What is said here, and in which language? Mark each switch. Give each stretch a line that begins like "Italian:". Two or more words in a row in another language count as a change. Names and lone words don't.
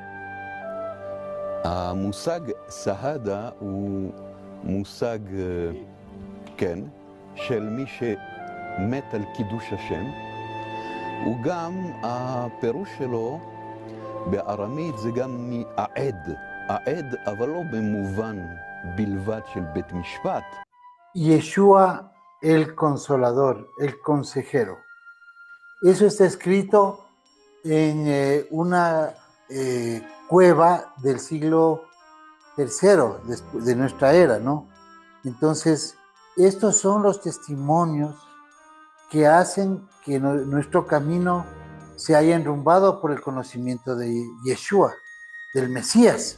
Hebrew: המושג סהדה הוא מושג, כן, של מי מת על קידוש השם, וגם הפירוש שלו בארמית זה גם מעד, העד, אבל לא במובן בלבד של בית משפט.
Spanish: Yeshua el Consolador, el Consejero. Eso está escrito en una cueva del siglo III de nuestra era, ¿no? Entonces, estos son los testimonios que hacen que nuestro camino se haya enrumbado por el conocimiento de Yeshua, del Mesías.